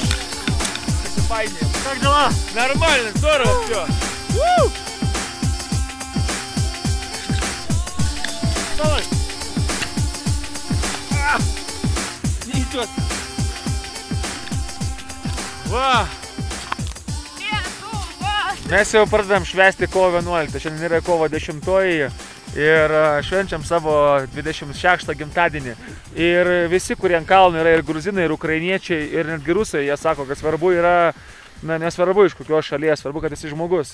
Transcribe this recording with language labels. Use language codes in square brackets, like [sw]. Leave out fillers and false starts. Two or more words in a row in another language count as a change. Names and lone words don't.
[lt] Pasipainė. [ru] Как дела? Нормально, здорово все. Давай. Не идет. Ва! [lt] Mes jau pradedam švęsti kovo 11, šiandien yra kovo 10 ir švenčiam savo 26 gimtadienį. Ir visi, kurie ant kalno yra ir gruzinai, ir ukrainiečiai, ir netgi rusai, jie sako, kad svarbu yra, nesvarbu iš kokios šalies, svarbu, kad esi žmogus.